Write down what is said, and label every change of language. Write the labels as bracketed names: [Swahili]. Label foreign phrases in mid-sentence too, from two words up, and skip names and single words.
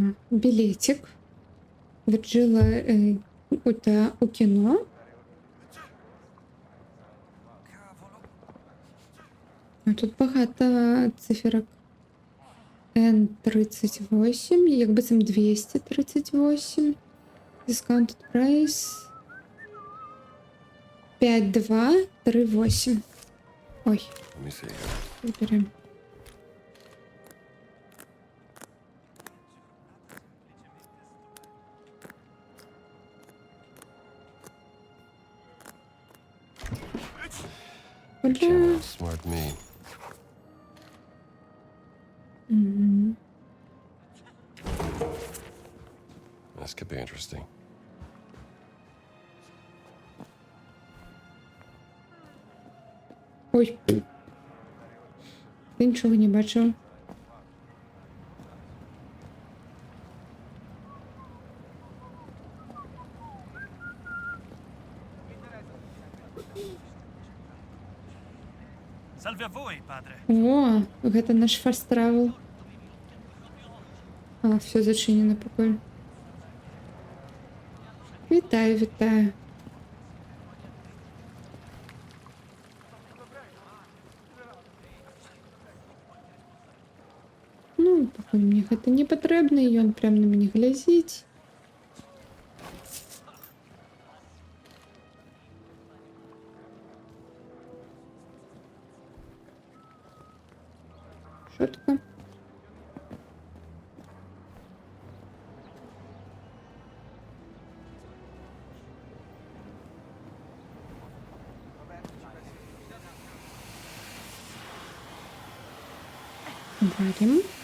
[Ukrainian] Білетик. Віджила у кіно. А тут багато циферок. N38, якби це 238. [English] Discounted price. 5238. Ой, Let me see. [Ukrainian] виберемо. [English] Can't outsmart me. Мгм. This could be interesting. [Ukrainian] Ой. Я нічого не бачила. [Italian] Salve a voi, padre. [Belarusian] О, гэта наш фаст травел. [Ukrainian] А, все зачинено, прикольно. Вітаю, вітаю. Ну, [Belarusian] пакуль мне гэта не патрэбна, і ён прям на мяне глязіць. [Russian] Шутка. Варим.